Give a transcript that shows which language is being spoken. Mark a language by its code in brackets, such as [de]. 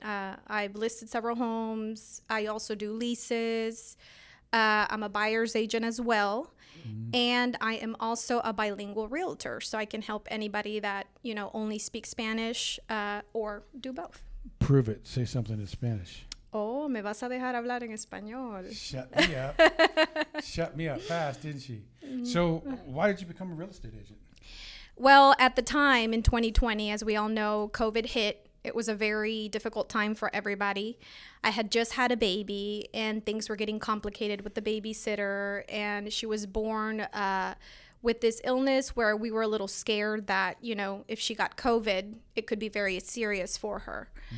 [en] I've listed several homes. I also do leases. I'm a buyer's agent as well. And I am also a bilingual realtor, so I can help anybody that, only speaks Spanish or do both. Prove it. Say something in Spanish. [es] Oh, me vas a dejar hablar en español. [en] Shut me up. Shut me up fast, didn't she? So why did you become a real estate agent? Well, at the time in 2020, as we all know, COVID hit. It was a very difficult time for everybody. I had just had a baby, and things were getting complicated with the babysitter, and she was born with this illness where we were a little scared that, if she got COVID, it could be very serious for her.